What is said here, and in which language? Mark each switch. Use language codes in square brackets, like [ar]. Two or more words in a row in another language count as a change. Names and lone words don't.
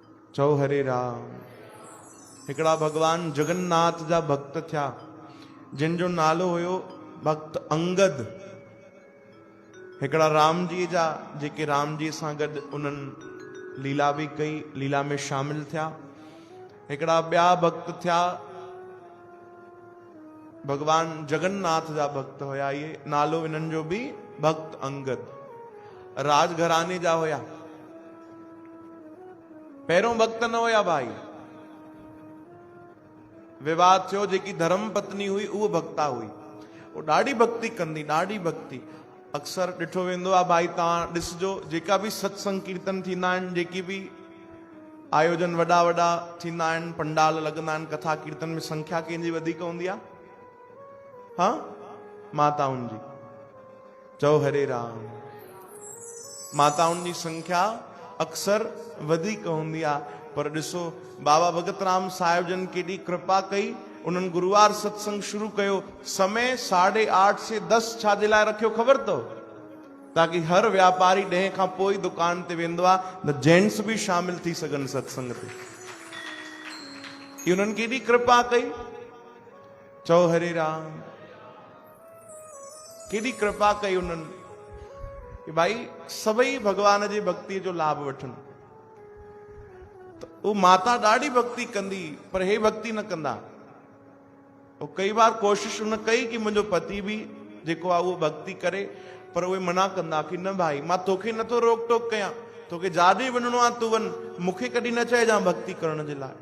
[sd] चओ हरे राम। हिकड़ा भगवान जगन्नाथ जा भक्त थिया, जिन जो नालो हुयो भक्त अंगद। हिकड़ा राम जी जा, जेके राम जी सां गॾु उन्हनि लीला भी कई, लीला में शामिल थिया। हिकड़ा ॿिया भक्त थिया, भगवान जगन्नाथ जा भक्त हुया। ये नालो इन्हनि जो भी भक्त अंगद। राजघराने जा हुया, पहिरों भक्त न हुया भाई। विवाद थियो, जेकी धर्म पत्नी हुई उहो भक्ता हुई, वो ॾाढी भक्ति कंदी, ॾाढी भक्ति। अक्सर ॾिठो वेंदो आहे भाई, तव्हां ॾिसजो जेका भी सत्संग कीर्तन थींदा आहिनि, जेकी भी आयोजन वॾा वॾा थींदा आहिनि, पंडाल लॻंदा आहिनि, कथा कीर्तन में संख्या कंहिंजी वधीक हूंदी आहे? हाँ, माताउनि जी। चओ हरे राम। माताउनि जी संख्या अक्सर वधीक हूंदी आहे। पर ॾिसो बाबा भगत राम साहिब जन केॾी कृपा कई, उन्हनि गुरुवार सत्संग शुरू कयो। समय 8:30 से 10 छाजे लाइ रखियो ख़बर अथव? ताकि हर व्यापारी 10 खां पोइ दुकान ते वेंदो आहे, त जेंट्स भी शामिल थी सघनि सत्संग ते। उन्हनि केॾी कृपा कई। चओ हरे राम। केॾी कृपा कई उन्हनि कि भाई सभई भगवान जी भक्ति जो लाभ वठनि। तो वो माता ॾाढी भक्ति कंदी, पर हे भक्ति न कंदा। वो कई बार कोशिश उन कई कि मुंहिंजो पति भी जेको आहे उहो भक्ति करे, पर उहे मना कंदा कि न भाई, मां तोखे नथो रोक टोक कयां, तोखे जाॾे वञिणो आहे तूं वञ, मूंखे कॾहिं न चइजां भक्ति करण जे लाइ।